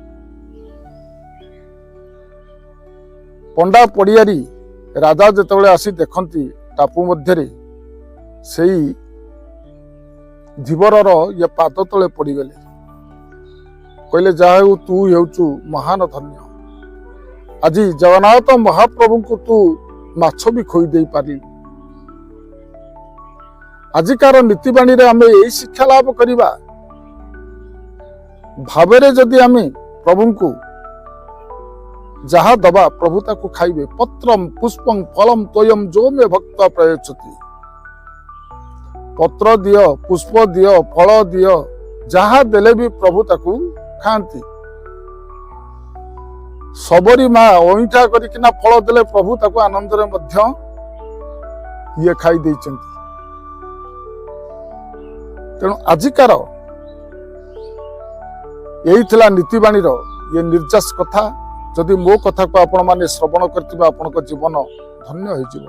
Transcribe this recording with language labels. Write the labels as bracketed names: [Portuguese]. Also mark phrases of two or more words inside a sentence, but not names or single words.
[Odia] ପଣ୍ଡା ପଡ଼ିଆରୀ ରାଜା ଯେତବେଳେ ଆସି ଦେଖନ୍ତି ଟାପୁ ମଧ୍ୟରେ ସେଇ ଧୀବରର ଯେ ପାଦ ତଳେ ପଡ଼ିଗଲେ କହିଲେ ଯାଉ ତୁ ହେଉଛୁ ମହାନ ଧନ୍ୟ ଆଜି ଜଗନ୍ନାଥ ମହାପ୍ରଭୁ କୁ ତୁ ମାଛ ବି ଖୋଇ ଦେ ପାରି। ଆଜିକାର ନୀତିବାଣୀ ରେ ଆମେ ଯହି ଶିକ୍ଷା ଲାଭ କରିବା ଭାବେରେ ଯଦି ଆମେ ପ୍ରଭୁ କୁ ଯାହା ଦବା ପ୍ରଭୁ ତାକୁ ଖାଇବେ। [Sanskrit] पत्रम पुष्पं फलम तोयम जो मे भक्त प्रयच्छति [Odia] ପତ୍ର ଦିଅ ପୁଷ୍ପ ଦିଅ ଫଳ ଦିଅ ଯାହା ଦେଲେ ବି ପ୍ରଭୁ ତାକୁ ଖାନ୍ତି। ଶବରୀ ମା ଅଇଁଠା କରିକିନା ଫଳ ଦେଲେ ପ୍ରଭୁ ତାକୁ ଆନନ୍ଦ ରେ ମଧ୍ୟ ଯେ ଖାଇ ଦେଇଛନ୍ତି। ତେଣୁ ଆଜିକାର ଯହି ଥିଲା ନୀତିବାଣୀ ଯେ ନିର୍ଯ୍ୟାସ କଥା। ଯଦି ମୋ କଥା କୁ ଆପଣ ମାନେ ଶ୍ରବଣ କରିଥିବା ଆପଣଙ୍କ ଜୀବନ ଧନ୍ୟ ହୋଇ ଯିବ।